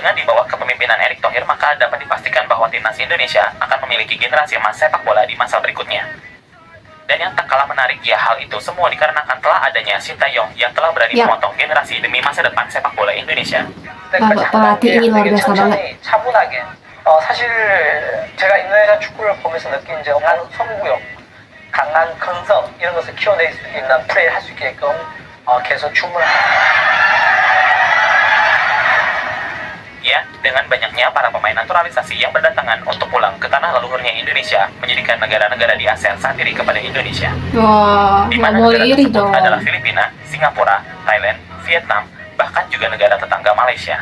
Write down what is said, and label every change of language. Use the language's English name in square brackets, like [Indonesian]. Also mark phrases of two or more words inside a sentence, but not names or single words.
[Indonesian] Dengan di bawah kepemimpinan Erick Thohir, maka dapat dipastikan bahwa timnas Indonesia akan memiliki generasi emas sepak bola di masa berikutnya. Dan yang tak kalah menarik ya, hal itu semua dikarenakan telah adanya Sintayong yang telah berani memotong generasi demi masa depan sepak bola Indonesia. Bapak pelatih ini luar biasa banget. [Korean] 차분하게. 사실 제가 인도네시아 축구를 보면서 느낀 점, 강한 선구력, 강한 근성 이런 것을 키워낼 수 있는 플레이를 할 수 있게끔 계속 주문을. [Indonesian] Ya, dengan banyaknya para pemain naturalisasi yang berdatangan untuk pulang ke tanah leluhurnya Indonesia, menjadikan negara-negara di ASEAN sangat iri kepada Indonesia. Wah, Di nggak mana boleh negara iri tersebut dong. adalah Filipina, Singapura, Thailand, Vietnam, bahkan juga negara tetangga Malaysia.